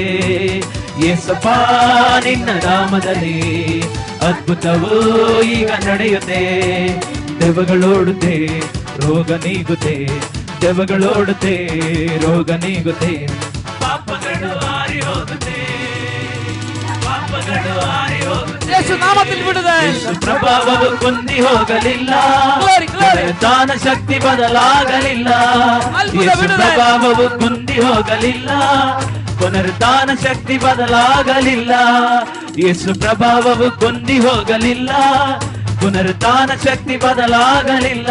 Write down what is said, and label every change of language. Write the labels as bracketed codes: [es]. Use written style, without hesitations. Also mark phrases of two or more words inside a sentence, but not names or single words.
[kn] ಯೇಸಪ್ಪ ನಿನ್ನ ನಾಮದಲ್ಲಿ ಅದ್ಭುತವು ಈಗ ನಡೆಯುತ್ತೆ. ದೆವ್ವಗಳೋಡುತ್ತೆ, ರೋಗ ನೀಗುತ್ತೆ. ದೆವ್ವಗಳೋಡುತ್ತೆ, ರೋಗ ನೀಗುತ್ತೆ. ಪಾಪಗಳು ಹಾರಿ ಹೋಗುತ್ತೆ, ಪಾಪಗಳು ಹಾರಿ ಹೋಗುತ್ತೆ. [ml] യേശുനാമത്തിൽ വിടുതൽ. [kn] ಯೇಸು ಪ್ರಭಾವವು ಕುಂದಿ ಹೋಗಲಿಲ್ಲ, [en] Glory, glory. [kn] ದಾನ ಶಕ್ತಿ ಬದಲಾಗಲಿಲ್ಲ. ಅದ್ಭುತ ಯೇಸು ಬಿಡುಗಡೆ. ಪ್ರಭಾವವು ಕುಂದಿ ಹೋಗಲಿಲ್ಲ, ಪುನರುತ್ಥಾನ ಶಕ್ತಿ ಬದಲಾಗಲಿಲ್ಲ. ಯೇಸು ಪ್ರಭಾವವು ಕುಂದಿ ಹೋಗಲಿಲ್ಲ, ಪುನರುತ್ಥಾನ ಶಕ್ತಿ ಬದಲಾಗಲಿಲ್ಲ.